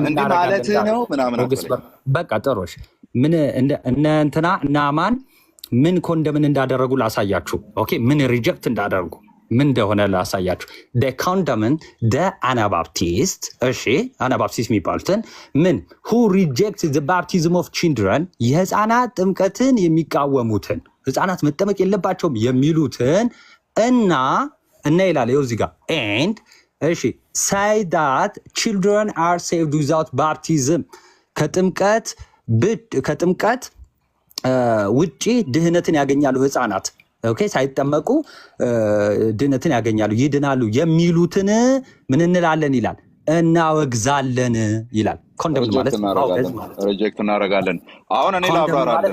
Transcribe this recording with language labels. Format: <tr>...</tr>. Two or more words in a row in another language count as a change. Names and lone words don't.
<am>ማለት ነው ምናምን በቃ ጥሩሽ ምን እነ እንትና እና አማን ምን ኮንደምን እንዳደረጉ ላሳያችሁ ኦኬ ምን ሪጀክት እንዳደረጉ ምን እንደሆነ ላሳያችሁ ኮንደምን አናባፕቲስት እሺ አናባፕቲስት የሚባሉትን ምን</am> <en>who reject the baptism of children</en> <am>የህፃናት ጥምቀትን የሚቃወሙትን ህፃናት መጠመቅ የለባቸውም የሚሉትን እና ይላል ይኸው እዚህ ጋር and እሺ</am> <en>say that children are saved without baptism</en> <am>ከጥምቀት ውጪ ድህነትን ያገኛሉ ህፃናት ኦኬ ሳይጠመቁ ድህነትን ያገኛሉ ይድናሉ የሚሉትን ምን እንላለን ይላል እናወግዛለን ይላል ኮንደምን ማለት ሪጀክት እናደርጋለን አሁን እኔ ላብራራለሁ</am>